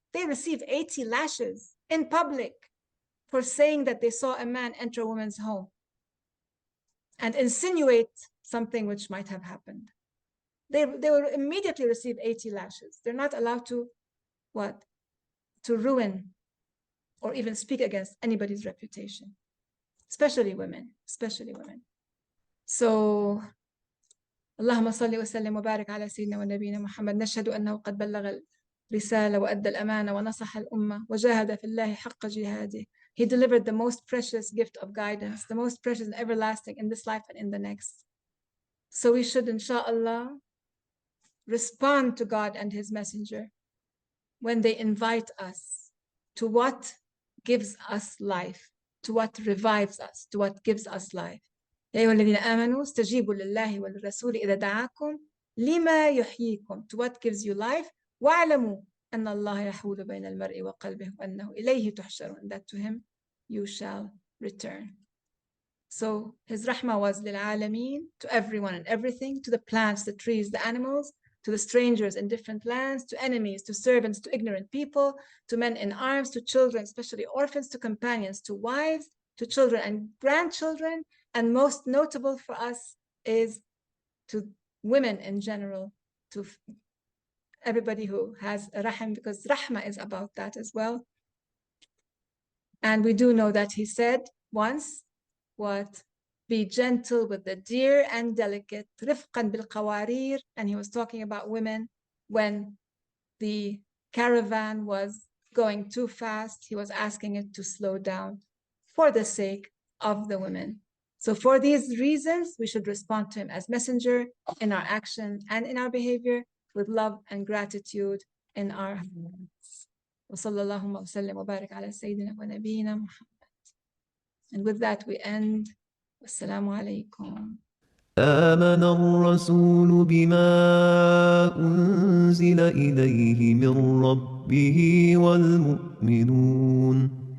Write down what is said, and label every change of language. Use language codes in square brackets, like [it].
[en] They receive 80 lashes in public for saying that they saw a man enter a woman's home and insinuate something which might have happened. They will immediately receive 80 lashes. They're not allowed to, what? To ruin or even speak against anybody's reputation, especially women, So, [ar] اللهم صل وسلم وبارك على سيدنا ونبينا محمد نشهد أنه قد بلغ الرسالة وأدى الأمانة ونصح الأمة وجاهد في الله حق جهاده. [en] He delivered the most precious gift of guidance, the most precious and everlasting in this life and in the next. So we should, inshallah, respond to God and His Messenger when they invite us to what gives us life, to what revives us, to what gives us life. [ar] يا أيها الذين آمنوا استجيبوا لله وللرسول إذا دعاكم لما يحييكم, [en] to what gives you life. [ar] واعلموا أن الله يحول بين المرء وقلبه وأنه إليه تحشرون, [en] that to Him you shall return. So His Rahmah was lil'Aalameen, to everyone and everything, to the plants, the trees, the animals, to the strangers in different lands, to enemies, to servants, to ignorant people, to men in arms, to children, especially orphans, to companions, to wives, to children and grandchildren, and most notable for us is to women in general, to everybody who has a rahim, because Rahmah is about that as well. And we do know that He said once, what? Be gentle with the dear and delicate, [ar] رفقا بالقوارير, [en] and He was talking about women when the caravan was going too fast. He was asking it to slow down for the sake of the women. So for these reasons, we should respond to Him as messenger in our action and in our behavior, with love and gratitude in our hearts. [ar] وصلى اللهم وسلم وبارك على سيدنا ونبينا محمد. [en] And with that we end. Wassalamu alaikum. [ar] آمن الرسول بما أنزل إليه من ربه والمؤمنون